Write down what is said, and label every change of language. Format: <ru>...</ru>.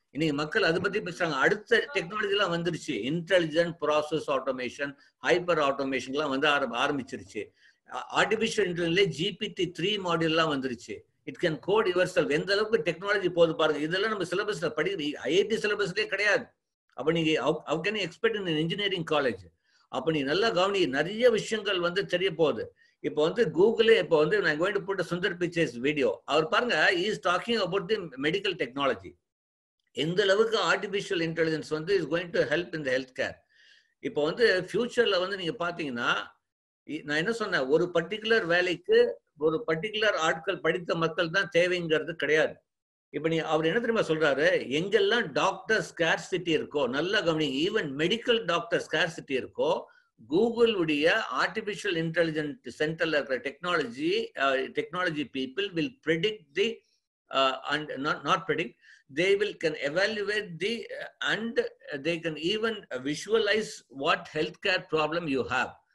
<ta>இன்னைக்கு மக்கள் அதை பத்தி பேசுறாங்க. அடுத்த டெக்னாலஜி எல்லாம் வந்துருச்சு. Intelligent process automation, hyper automation வந்து ஆரம்பிச்சிருச்சு.</ta> <en>artificial intelligence GPT-3 மாடியூல்லாம்</en> <ta>வந்துருச்சு.</ta> <en>It can code yourself.</en> <ta>எந்த அளவுக்கு டெக்னாலஜி போது பாருங்க. இதெல்லாம் நம்ம சிலபஸ்ல ஐஐடி சிலபஸ்லேயே கிடையாது. அப்ப நீங்க</ta> <en>how can you expect in an engineering college?</en> <ta>அப்ப நீ நல்லா கவனி, நிறைய விஷயங்கள் வந்து தெரிய போகுது. இப்போ வந்து கூகுளே இப்போ வந்து நான்</ta> <en>going to put a</en> <ta>Sundar பிச்சைஸ் video. அவர் பாருங்க,</ta> <en>he is talking about the medical technology.</en> <ta>எந்த அளவுக்கு</ta> <en>Artificial intelligence வந்து is going to help in the health care.</en> <ta>இப்போ வந்து ஃபியூச்சர்ல வந்து நீங்க பாத்தீங்கன்னா, நான் என்ன சொன்னேன், ஒரு பர்டிகுலர் வேலைக்கு ஒரு பர்டிகுலர் ஆட்கள் படித்த மக்கள் தான் தேவைங்கிறது கிடையாது. இப்ப நீ அவர் என்ன தெரியுமா சொல்றாரு,</ta> <en>எங்கெல்லாம் doctor scarcity இருக்கோ,</en> <ta>நல்லா கவனிங்க,</ta> <en>Even medical doctor scarcity இருக்கோ, Google உடைய artificial intelligent சென்டர்ல இருக்கிற technology people will predict the and not predict, they can evaluate the and they can even visualize what healthcare problem you have.</en>